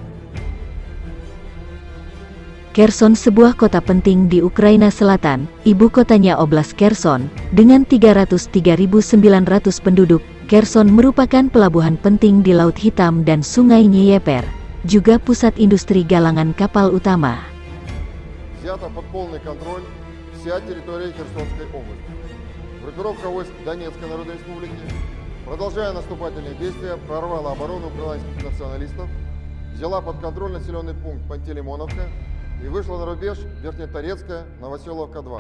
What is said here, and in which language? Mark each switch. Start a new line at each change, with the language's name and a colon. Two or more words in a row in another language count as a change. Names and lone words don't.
Indonesian: Kherson sebuah kota penting di Ukraina Selatan, ibu kotanya Oblast Kherson, dengan 303.900 penduduk. Kherson merupakan pelabuhan penting di Laut Hitam dan Sungai Dnieper, juga pusat industri galangan kapal utama.
Russian: Взята под полный контроль вся территория Херсонской области. Группировка войск Донецкой Народной Республики, продолжая наступательные действия, прорвала оборону украинских националистов, взяла под контроль населенный пункт Пантелеймоновка и вышла на рубеж Верхнеторецкая, Новоселовка-2.